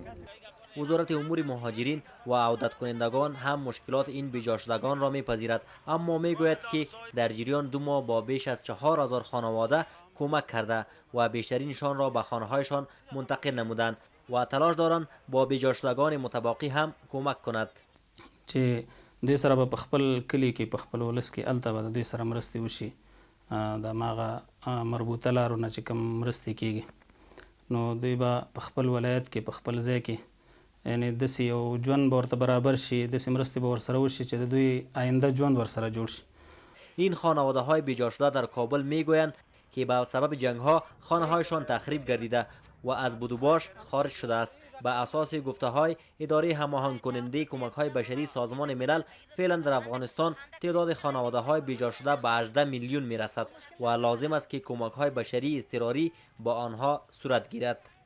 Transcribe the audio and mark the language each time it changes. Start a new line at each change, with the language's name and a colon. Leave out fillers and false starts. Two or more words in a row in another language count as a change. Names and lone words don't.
Persian: وزارت امور مهاجرین و عودت کنندگان هم مشکلات این بیجا شدگان را میپذیرد، اما میگوید که در جریان 2 ماه با بیش از 4000 خانواده کمک کرده و بیشترینشان را به خانه‌هایشان منتقل نمودند و تلاش دارند با بیجا شدگان متباقی هم کمک کند.
Pashto: چې دوی سره په خپل کلی کې په خپل ولس کې الته به دوی سره مرستې وشي، د ماغه مربوطه لارو نه چې کوم مرستې کیږي نو دوی به په خپل ولایت کې په خپل ځای کې یعنی داسې یو ژوند به ورته برابر شي، داسې مرستې به ورسره وشي چې د دوی آینده ژوند ورسره جوړ شي.
Persian: این خانواده های بیجا شده در کابل میگویند که به سبب جنگ ها خانه هایشان تخریب گردیده و از بدوباش خارج شده است. به اساس گفته های اداره هماهنگ کننده کمک های بشری سازمان ملل، فعلا در افغانستان تعداد خانواده های بیجا شده به 18 میلیون می رسد و لازم است که کمک های بشری اضطراری با آنها صورت گیرد.